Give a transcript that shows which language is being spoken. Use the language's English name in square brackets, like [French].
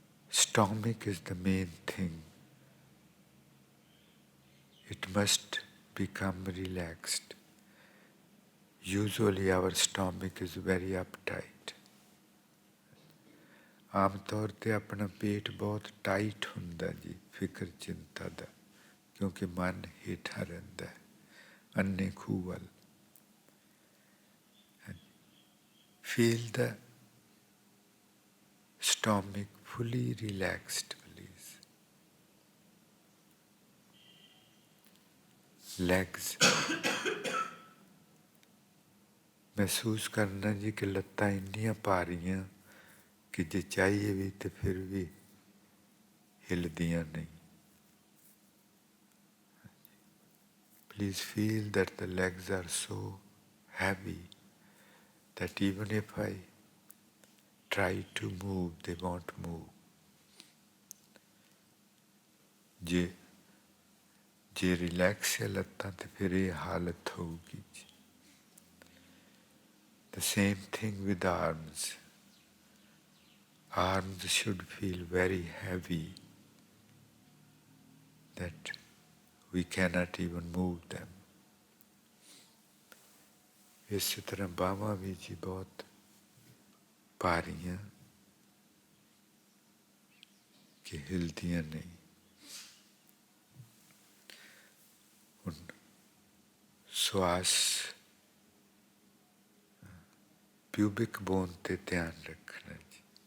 [English] Stomach is the main thing. It must become relaxed. Usually our stomach is very uptight. [Punjabi] ਆਮ ਤੌਰ 'ਤੇ ਆਪਣਾ ਪੇਟ ਬਹੁਤ ਟਾਈਟ ਹੁੰਦਾ ਜੀ, ਫਿਕਰ ਚਿੰਤਾ ਦਾ, ਕਿਉਂਕਿ ਮਨ ਹੇਠਾਂ ਰਹਿੰਦਾ ਹੈ ਅੰਨੇ ਖੂਹ ਵੱਲ। [English] Feel the stomach fully relaxed, please. Legs. [Punjabi] ਮਹਿਸੂਸ ਕਰਨਾ ਜੀ ਕਿ ਲੱਤਾਂ ਇੰਨੀਆਂ ਭਾਰੀਆਂ ਕਿ ਜੇ ਚਾਹੀਏ ਵੀ ਤੇ ਫਿਰ ਵੀ ਹਿਲਦੀਆਂ ਨਹੀਂ। [English] Please feel that the legs are so heavy that even if I try to move, they won't move. [Punjabi] ਜੇ ਰਿਲੈਕਸ ਹੈ ਲੱਤਾਂ ਤੇ ਫਿਰ ਇਹ ਹਾਲਤ ਹੋਊਗੀ ਜੀ। [English] The same thing with arms. Arms should feel very heavy that we cannot even move them. [Punjabi] ਇਸੇ ਤਰ੍ਹਾਂ ਬਾਹਾਂ ਵੀ ਜੀ ਬਹੁਤ ਭਾਰੀਆਂ ਕਿ ਹਿਲਦੀਆਂ ਨਹੀਂ। ਹੁਣ ਸਵਾਸ ਪਿਊਬਿਕ ਬੋਨ ਤੇ ਧਿਆਨ ਰੱਖਣਾ ਜੀ।